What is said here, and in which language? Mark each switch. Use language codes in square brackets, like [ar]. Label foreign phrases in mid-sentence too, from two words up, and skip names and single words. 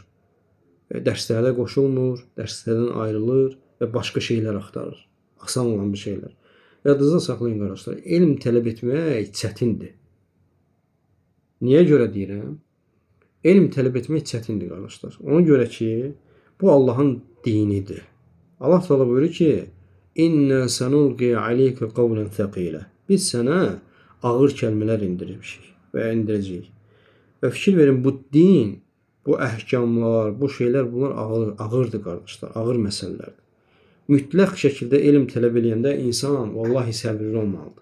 [az] Dərslərə qoşulmur, dərslərdən ayrılır və başqa şeylər axtarır. Asan olan bir şeylər. Yadınızda saxlayın, qardaşlar. Elm tələb etmək çətindir. Niyə görə deyirəm? Elm tələb etmək çətindir, qardaşlar. Ona görə ki, bu Allahın dinidir. Allah Teala buyurur ki, [ar] إنا سنلقي عليك قولا ثقيلا. [az] Biz sənə ağır kəlmələr indirmişik və indirəcəyik. Və fikir verin, bu din, bu əhkamlar, bu şeylər, bunlar ağırdır, qardaşlar, ağır məsələlərdir. Mütləq şəkildə elm tələb edəndə insan vallahi səbirli olmalıdır.